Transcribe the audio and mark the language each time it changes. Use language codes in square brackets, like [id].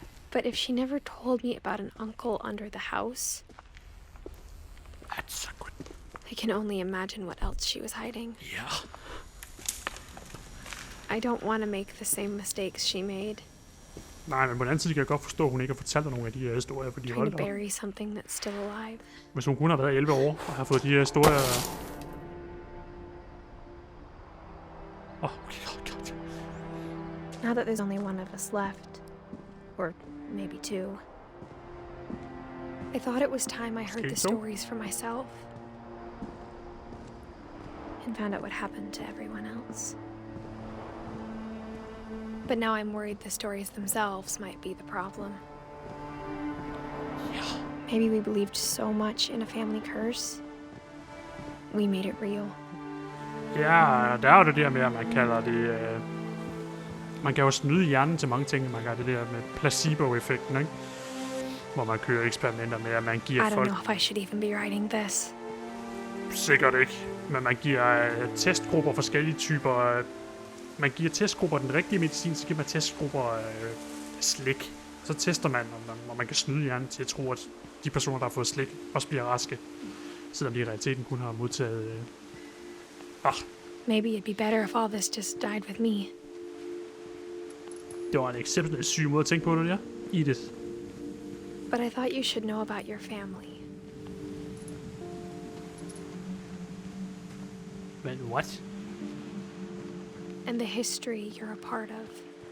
[en] But if she never told me about an uncle under the house, That's so good. I can only imagine what else she was hiding. Yeah. I don't want to make the same mistakes she made. [da] Nej, men på den anden side kan jeg godt forstå, at hun ikke har fortalt dig nogle af de her historier, fordi [en] Trying to bury something that's still alive. [da] Hvis hun kun har været 11 år og har fået de her historier... [en] God. Now that there's only one of us left, or maybe two, I thought it was time I heard the stories for myself and found out what happened to everyone else. But now I'm worried the stories themselves might be the problem. Yeah. Maybe we believed so much in a family curse, we made it real. [da] Ja, der er jo det der med, at man kalder det... man kan jo snyde hjernen til mange ting. Man kan det der med placebo-effekten, ikke? Hvor man kører eksperimenter med, at man giver folk... [en] I don't know if I should even be writing this. [da] Sikkert ikke. Men man giver testgrupper forskellige typer... Man giver testgrupper den rigtige medicin, så giver man testgrupper slik. Så tester man, om man kan snyde hjernen til at tro, at de personer, der har fået slik, også bliver raske. Selvom de i realiteten kun har modtaget... [en] Maybe it'd be better if all this just died with me. [da] Det var en exceptionelt syg måde at tænke på det der. [en] Edith. But I thought you should know about your family. [da] Men what? [en] And the history you're a part of.